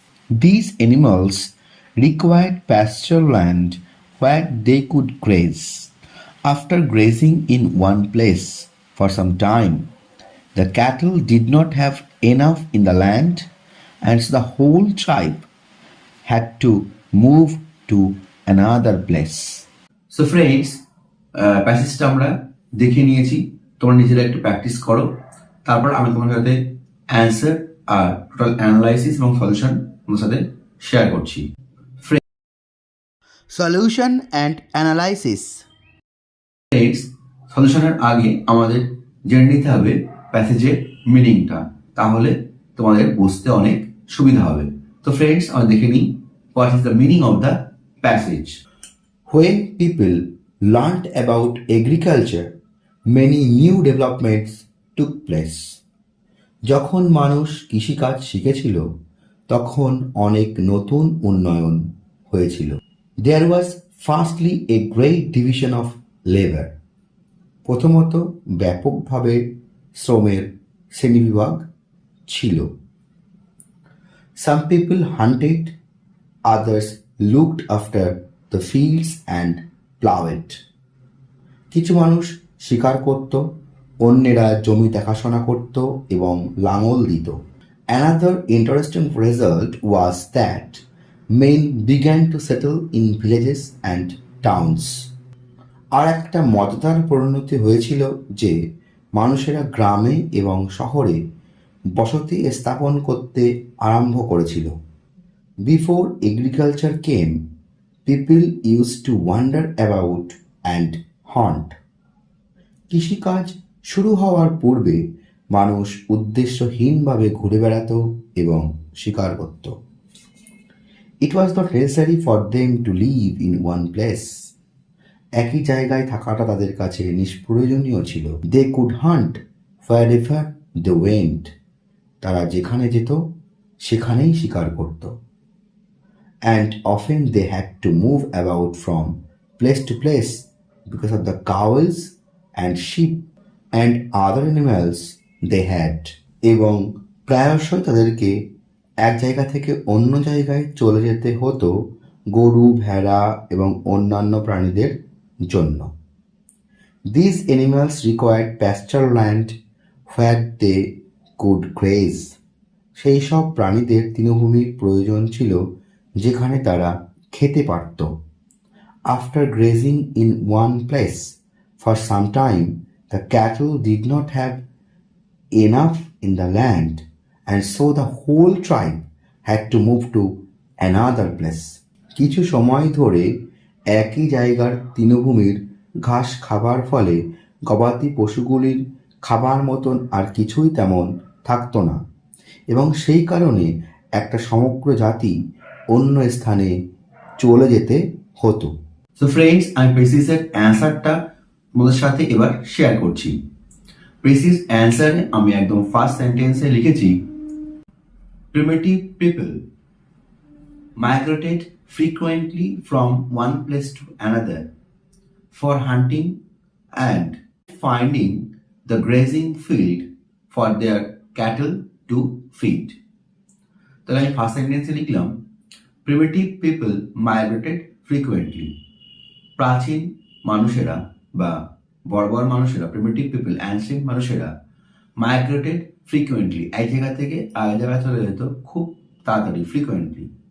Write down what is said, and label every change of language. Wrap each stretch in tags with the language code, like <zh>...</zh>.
<en>These animals required pasture land where they could graze. After grazing in one place for some time, the cattle did not have enough in the land, and so the whole tribe had to move to another place. So friends,</en> <bn>প্যাসেজটা আমরা দেখে নিয়েছি, তোমরা নিজেরা একটু practice করো, তারপর আমি তোমার সাথে অ্যান্সার আর টোটাল অ্যানালাইসিস এবং সলিউশন তোমার সাথে শেয়ার করছি।</bn> <en>Solution and analysis.</en> <bn>ফ্রেন্ডস, সলিউশনের আগে আমাদের জেনে নিতে হবে প্যাসেজের মিনিংটা, তাহলে তোমাদের বুঝতে অনেক সুবিধা হবে।</bn> <en>তো ফ্রেন্ডস,</en> <bn>আমরা দেখে নিই</bn> <en>What is the meaning of the passage. When people learned about agriculture, many new developments took place.</en> <bn>যখন মানুষ কৃষিকাজ শিখেছিল তখন অনেক নতুন উন্নয়ন হয়েছিল।</bn> <en>There was firstly a great division of labor.</en> <bn>প্রথমত ব্যাপকভাবে শ্রমের শ্রেণীবিভাগ ছিল।</bn> <en>Some people hunted, others looked after the fields and plowed.</en> <bn>কিছু মানুষ শিকার করত, অন্যেরা জমি দেখাশোনা করত এবং লাঙল দিত।</bn> <en>Another interesting result was that men began to settle in villages and towns.</en> <bn>আর একটা মজাদার পরিণতি হয়েছিল যে মানুষেরা গ্রামে এবং শহরে বসতি স্থাপন করতে আরম্ভ করেছিল।</bn> <en>Before agriculture came, people used to wander about and hunt.</en> <bn>কৃষিকাজ শুরু হওয়ার পূর্বে মানুষ উদ্দেশ্যহীনভাবে ঘুরে বেড়াত এবং শিকার করত।</bn> <en>It was not necessary for them to live in one place.</en> <bn>একই জায়গায় থাকাটা তাদের কাছে নিষ্প্রয়োজনীয় ছিল।</bn> <en>They could hunt wherever they went.</en> <bn>তারা যেখানে যেত সেখানেই শিকার করত।</bn> <en>And often they had to move about from place to place because of the cows and sheep and other animals they had.</en> <bn>এবং প্রায়শই তাদেরকে এক জায়গা থেকে অন্য জায়গায় চলে যেতে হতো গরু, ভেড়া এবং অন্যান্য প্রাণীদের জন্য।</bn> <en>These animals required pasture land where they could graze.</en> <bn>সেই সব প্রাণীদের তৃণভূমির প্রয়োজন ছিল যেখানে তারা খেতে পারত।</bn> <en>After grazing in one place for some time, the cattle did not have enough in the land, and so the whole tribe had to move to another place.</en> <bn>কিছু সময় ধরে একই জায়গার তৃণভূমির ঘাস খাবার ফলে গবাদি পশুগুলির খাবার মতন আর কিছুই তেমন থাকতো না, এবং সেই কারণে একটা সমগ্র জাতি অন্য স্থানে চলে যেতে হতো। সো ফ্রেন্ডস, আমি প্রেসিসের অ্যান্সারটা তোমাদের সাথে এবার শেয়ার করছি। প্রেসিস অ্যান্সারে আমি একদম ফার্স্ট সেন্টেন্সে লিখেছি,</bn> <en>primitive people migrated frequently from one place to another for hunting and finding the grazing field for their cattle to feed.</en> <bn>তাহলে আমি</bn> <en>first সেন্টেন্সে</en> <bn>লিখলাম</bn> <en>Primitive people migrated frequently.</en> <bn>প্রাচীন মানুষেরা বা বর্বর মানুষেরা, প্রিমিটিভ পিপল, অ্যানসিয়েন্ট মানুষেরা</bn> <en>migrated frequently,</en> <bn>এক জায়গা থেকে আরেক জায়গায় চলে যেত খুব তাড়াতাড়ি, ফ্রিকুয়েন্টলি।</bn>